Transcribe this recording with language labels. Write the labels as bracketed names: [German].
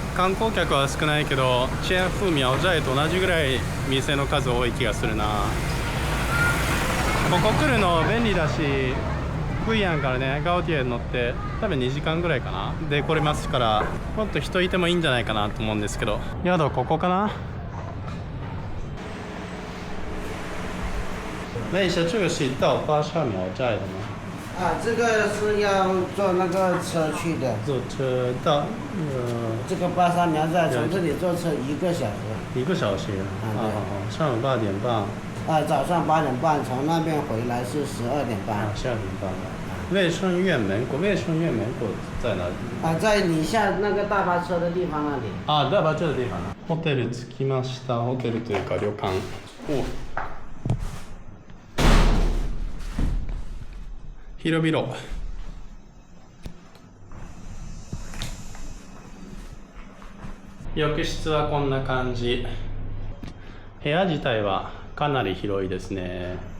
[Japanese] 観光客は少ないけど、チェンフーミャオ寨と同じぐらい店の数多い気がするな。ここ来るの便利だし、クイアンからねガオティエに乗って多分2時間ぐらいかなで来れますから、もっと人いてもいいんじゃないかなと思うんですけど、宿ここかな。 [Chinese] 那一下这个是到巴沙苗寨的吗？这个是要坐那个车去的。坐车到这个巴沙苗寨从这里坐车1个小时。 1个小时。上午8点半。早上8点半，从那边回来是12点半。 12点半。卫生院门口在哪里？在你下那个大巴车的地方那里。 [Japanese] 大巴車の地方。ホテル着きました。ホテルというか旅館。広々。浴室はこんな感じ。部屋自体はかなり広いですね。